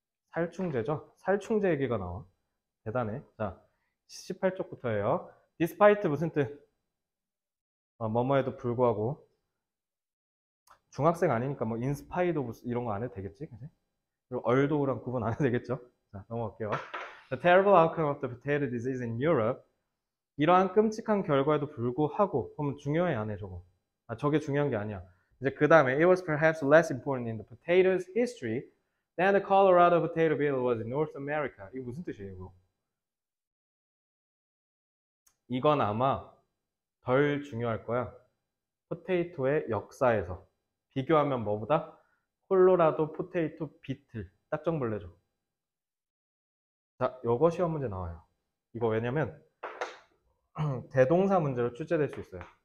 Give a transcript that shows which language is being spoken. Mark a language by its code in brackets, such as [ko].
[ko] 살충제죠. 살충제 얘기가 나와. 대단해. 자, 18쪽부터예요. despite 무슨 뜻? 뭐뭐에도 불구하고. 중학생 아니니까 뭐 inspite of 이런 거 안 해도 되겠지? 그치? 그리고 얼도랑 구분 안 해도 되겠죠? 자, 넘어갈게요. [en] The terrible outcome of the potato disease in Europe. [ko] 이러한 끔찍한 결과에도 불구하고, 그럼 중요해 안 해, 저거. 아, 저게 중요한 게 아니야. 이제 그 다음에 [en] it was perhaps less important in the potato's history than the Colorado potato beetle was in North America. [ko] 이거 무슨 뜻이에요, 이거? 이건 아마 덜 중요할 거야. 포테이토의 역사에서. 비교하면 뭐보다? 콜로라도 포테이토 비틀. 딱정벌레죠. 자, 요거 시험 문제 나와요. 이거 왜냐면 대동사 문제로 출제될 수 있어요.